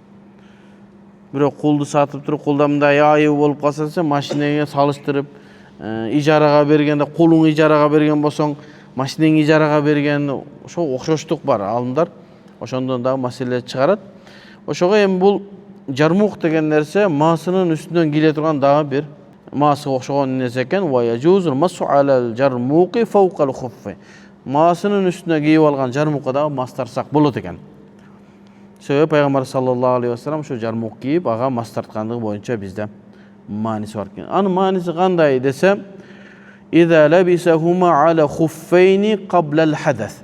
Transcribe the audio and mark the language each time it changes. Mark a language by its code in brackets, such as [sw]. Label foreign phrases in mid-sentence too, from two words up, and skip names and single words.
[ky] Бирөө кулду сатып туруп, кулда мындай айыбы болуп калса десе, машинеге салыштырып, ижарага бергенде, кулуң ижарага берген болсоң, машинең ижарага берген, ошо окшоштук бар. Алымдар ошондон дагы маселе чыгарат. Ошого эми бул жармук деген нерсе маасынын үстүнөн кийле турган дагы бир маасыга окшогон нерсе экен. [ar] ويجوز المسح على الجرموق فوق الخف. [ky] Маасынын үстүнө кийип алган жармукка дагы мас тартсак болот экен. Себеби пайгамбар [ar] صلى الله عليه وسلم [ky] ушу жармук кийип ага мас тарткандыгы боюнча бизде мааниси бар экен. Анын мааниси кандай десе, [ar] إذا لبسهما على الخفين قبل الحدث.